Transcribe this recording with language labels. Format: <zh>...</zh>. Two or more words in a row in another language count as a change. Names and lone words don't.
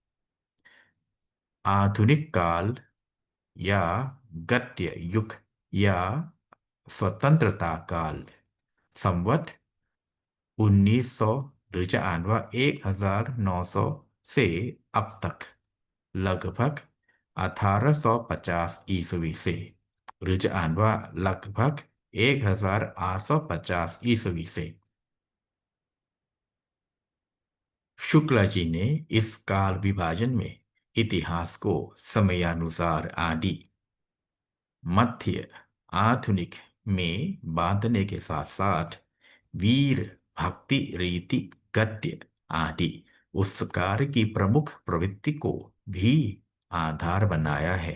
<hi>आधुनिक काल या गद्य युग या स्वतंत्रता काल, संवत 1900</hi> <th>หรือจะอ่านว่า</th> <hi>1900 से अब तक, लगभग 1850 ईस्वी से,</hi> <th>หรือจะอ่านว่า</th> <hi>लगभग 1850 ईस्वी से। शुक्ला जी ने इस काल विभाजन में इतिहास को समयानुसार आदि, मध्य, आधुनिक में बांधने के साथ साथ वीर, भक्ति, रीति, गद्य आदि उस कार्य की प्रमुख प्रवृत्ति को भी आधार बनाया है।</hi>